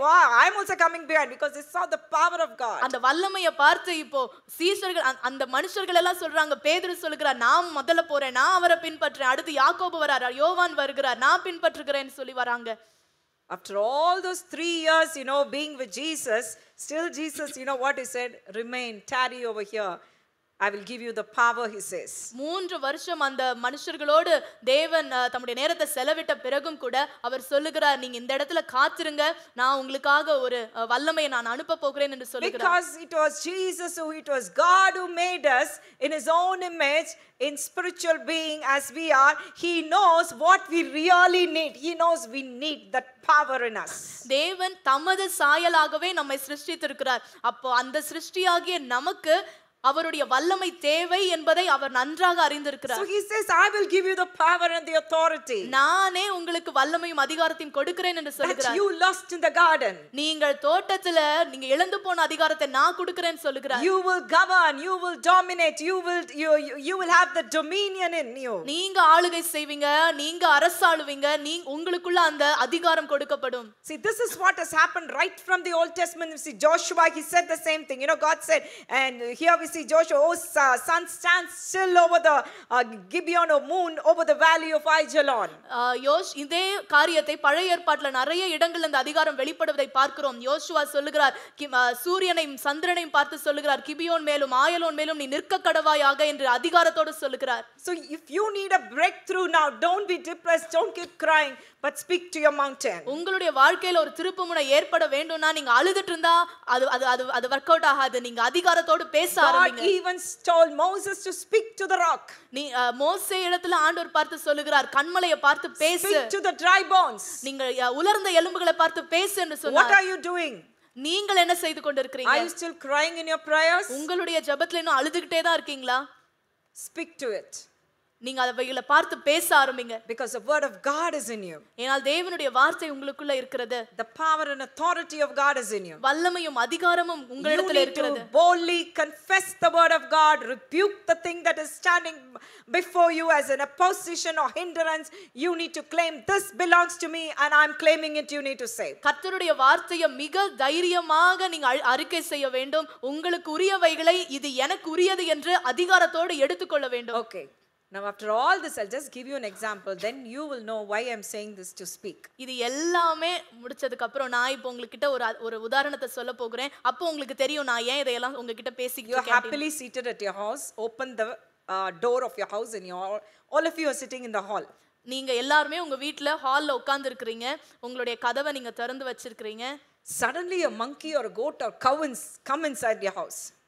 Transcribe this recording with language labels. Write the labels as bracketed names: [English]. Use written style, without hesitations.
[English] Wow, I'm also coming behind, because they saw the power of God. [Tamil] அந்த வல்லமையை பார்த்து இப்போ சீஷர்கள் அந்த மனுஷர்கள் எல்லாம் சொல்றாங்க. பேதுரு சொல்லுகிறார், நான் முதல்ல போறேன், நான் அவரை பின்பற்றேன். அடுத்து யாக்கோபு வரார், யோவான் வருகிறார், நான் பின்பற்றுகிறேன்னு சொல்லி வராங்க. [English] After all those 3 years, you know, being with Jesus, still Jesus, you know what he said? Remain, tarry over here. I will give you the power, he says. [Tamil] 3 வருஷம் அந்த மனுஷர்களோடு தேவன் தம்முடைய நேரத்தை செலவிட்ட பிறகும் கூட அவர் சொல்லுகிறார், நீங்க இந்த இடத்துல காத்திருங்க, நான் உங்களுக்காக ஒரு வல்லமையை நான் அனுப்ப போகிறேன் என்று சொல்லுகிறார். [English] Because it was Jesus it was God who made us in his own image, in spiritual being as we are. He knows what we really need. He knows we need that power in us. [Tamil] தேவன் தமது சாயலாகவே நம்மை சிருஷ்டித்திருக்கிறார். அப்போ அந்த சிருஷ்டியாகிய நமக்கு அவருடைய வல்லமை தேவை என்பதை அவர் நன்றாக அறிந்திருக்கிறார். [English] So he says, I will give you the power and the authority [Tamil] நானே உங்களுக்கு வல்லமையும் அதிகாரத்தையும் கொடுக்கிறேன் என்று சொல்லுகிறார். [English] that you lost in the garden. [Tamil] நீங்கள் தோட்டத்துல நீங்க இழந்து போன அதிகாரத்தை நான் கொடுக்கிறேன்னு சொல்லுகிறார். [English] You will govern, you will dominate, you will have the dominion in you. [Tamil] நீங்க ஆளுகை செய்வீங்க, நீங்க அரசாளுவீங்க, உங்களுக்குள்ள அந்த அதிகாரம் கொடுக்கப்படும். [English] See, this is what has happened right from the Old Testament. You see, Joshua, he said the same thing. You know, God said, and here we see Joshua, oh sun, stand still over the Gibeon, or moon over the valley of Ajalon. [Tamil] இதே காரியத்தை பழைய ஏற்பாட்டுல நிறைய இடங்கள்ல இந்த அதிகாரம் வெளிப்படுவதை பார்க்கிறோம். யோசுவா சொல்லுகிறார், சூரியனையும் சந்திரனையும் பார்த்து சொல்லுகிறார், கிபியோன் மேலும் ஆயலோன் மேலும் நீ நிற்க கடவாயாக என்று அதிகாரத்தோடு சொல்லுகிறார். [English] So if you need a breakthrough now, don't be depressed, don't keep crying, but speak to your mountain. [Tamil] உங்களுடைய வாழ்க்கையில ஒரு திருப்புமுனை ஏற்பட வேண்டும்னா நீங்க அழுதுட்டு இருந்தா அது வொர்க் அவுட் ஆகாது. நீங்க அதிகாரத்தோடு பேச ஆரம்பிங்க. [English] God even told Moses to speak to the rock. [Tamil] நீ மோசே இடத்துல ஆண்டவர் பார்த்து சொல்லுகிறார், கன்மலையை பார்த்து பேசு. [English] Speak to the dry bones. [Tamil] நீங்க உலர்ந்த எலும்புகளை பார்த்து பேசு என்று சொன்னார். [English] What are you doing? [Tamil] நீங்கள் என்ன செய்து கொண்டிருக்கிறீங்க? [English] Are you still crying in your prayers? [Tamil] உங்களுடைய ஜெபத்துல இன்னும் அழுதுகிட்டே தான் இருக்கீங்களா? [English] Speak to it. [Tamil] நீங்க அவைகளை பார்த்து பேச ஆரம்பிங்க. [English] Because the word of God is in you. [Tamil] ஏனால் தேவனுடைய வார்த்தை உங்களுக்குள்ள இருக்கிறது. [English] The power and authority of God is in you. [Tamil] வல்லமையும் அதிகாரமும் உங்களிடத்தில் இருக்கிறது. [English] You need to boldly confess the word of God, rebuke the thing that is standing before you as an opposition or hindrance. You need to claim, this belongs to me and I'm claiming it, you need to say. [Tamil] கர்த்தருடைய வார்த்தையை மிக தைரியமாக நீங்க அறிக்கை செய்ய வேண்டும். உங்களுக்கு உரியவைகளை இது எனக்கு உரியது என்று அதிகாரத்தோடு எடுத்துக்கொள்ள வேண்டும். [English] Okay. Now after all this, I'll just give you an example, then you will know why I'm saying this to speak. [Tamil] இது எல்லாமே முடிச்சதுக்கு அப்புறம் நான் இப்போ உங்ககிட்ட ஒரு உதாரணத்தை சொல்ல போகிறேன். அப்போ உங்களுக்கு தெரியும் நான் ஏன் இதெல்லாம் உங்ககிட்ட பேசிக்கிட்டு இருக்கேன். [English] You're happily seated at your house. Open the door of your house and all of you are sitting in the hall. [Tamil] நீங்க எல்லாருமே உங்க வீட்ல ஹால்ல உட்கார்ந்து இருக்கீங்க, உங்களுடைய கதவை நீங்க திறந்து வச்சிருக்கீங்க. [English] Suddenly a monkey or a goat or cow come inside your house.